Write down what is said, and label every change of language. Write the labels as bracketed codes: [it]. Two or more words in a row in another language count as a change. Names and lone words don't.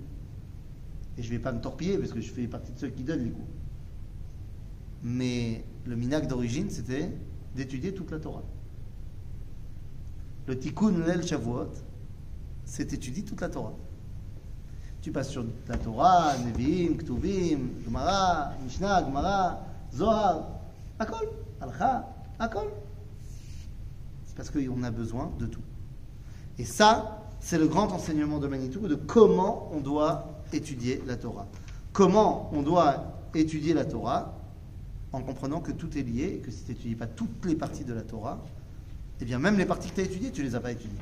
[fr] Et je ne vais pas me torpiller parce que je fais partie de ceux qui donnent les cours. Mais le minhag d'origine, c'était d'étudier toute la Torah. Le [he] תיקון ליל שבועות, [fr] c'est étudier toute la Torah. Tu passes sur la Torah, Nevi'im, Ktuvim, Gemara, Mishnah, Gemara, Zohar, [he] הכל, הלכה, הכל. [fr] C'est parce qu'on a besoin de tout. Et ça, c'est le grand enseignement de Manitou de comment on doit étudier la Torah. Comment on doit étudier la Torah en comprenant que tout est lié et que si tu n'étudies pas toutes les parties de la Torah, eh bien même les parties que tu as étudiées, tu ne les as pas étudiées.